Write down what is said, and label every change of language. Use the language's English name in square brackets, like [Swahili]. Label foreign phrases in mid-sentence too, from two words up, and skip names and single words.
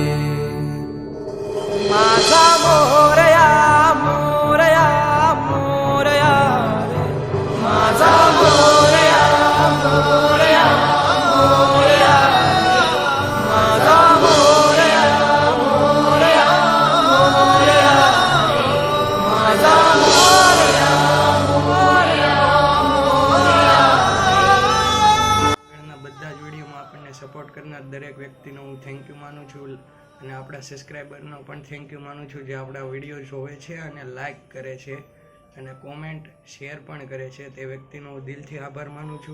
[Marathi] माझा मोरया मोरया मोरया रे माझा मोरया मोरया मोरया माझा मोरया मोरया मोरया माझा मोरया मोरया मोरया। [Gujarati] આગળના બધા જ વિડીયોમાં આપણને સપોર્ટ કરનાર દરેક વ્યક્તિનો હું [English] thank you [Gujarati] માનું છું, અને આપણા સબસ્ક્રાઈબરનો પણ [English] thank you [Gujarati] માનું છું જે આપણા વિડીયો જોવે છે અને લાઈક કરે છે અને [English] comment share [Gujarati] પણ કરે છે। તે વ્યક્તિનો હું દિલથી આભાર માનું છું।